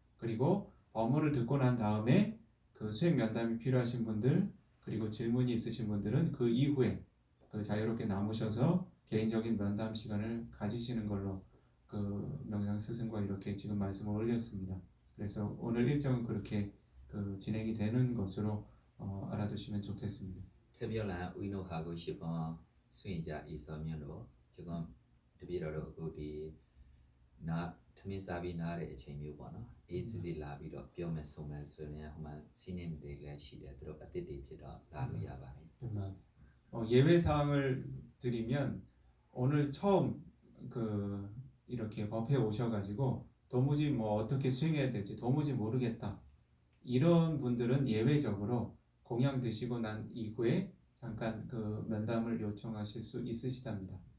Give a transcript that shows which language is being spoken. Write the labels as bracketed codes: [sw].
[ko] 그리고 법문을 듣고 난 다음에 그 수행 면담이 필요하신 분들 그리고 질문이 있으신 분들은 그 이후에 그 자유롭게 남으셔서 개인적인 면담 시간을 가지시는 걸로 그 명상 스승과 이렇게 지금 말씀을 올렸습니다. 그래서 오늘 일정은 그렇게 그 진행이 되는 것으로 알아두시면 좋겠습니다. [my] ထပ်ပြောလာဦးနိုဟာကိုရှစ်ပေါင်းဆွင့်ကြဤစောမြတ်လို့ဒီကောင်တပည့်တော်တို့အခုဒီနာထမင်းစားပြီးနားတဲ့အချိန်မျိုးပေါ့နော်အေးစစ်စစ်လာပြီးတော့ပြောမယ်ဆိုမယ်ဆိုရင်ဟိုမှာစီးနေတွေလည်းရှိတယ်သူတို့အတစ်တွေဖြစ်တော့လာလို့ရပါတယ် [ko] 예외 사항을 드리면 오늘 처음 그 이렇게 법회에 오셔가지고 도무지 뭐 어떻게 수행해야 될지 도무지 모르겠다 이런 분들은 예외적으로 공양 드시고 난 이후에 잠깐 그 면담을 요청하실 수 있으시답니다.